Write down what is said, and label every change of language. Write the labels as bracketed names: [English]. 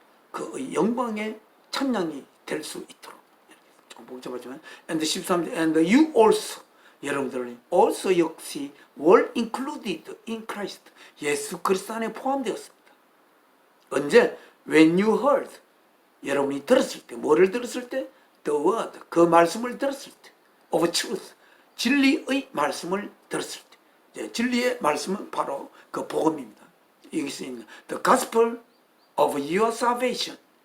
[Korean] 그 영광의 찬양이 될 수 있도록. 조금 복잡하지만 [English] and 13 and you also [Korean] 여러분들은 [English] also [Korean] 역시 [English] were included in Christ. [Korean] 예수 그리스도 안에 포함되었습니다. 언제? [English] When you heard. [Korean] 여러분이 들었을 때, 뭐를 들었을 때? [English] The word, [Korean] 그 말씀을 들었을 때. [English] Of truth, [Korean] 진리의 말씀을 들었을 때. 진리의 말씀은 바로 그 복음입니다. 여기서 있는 [English] The gospel of your salvation.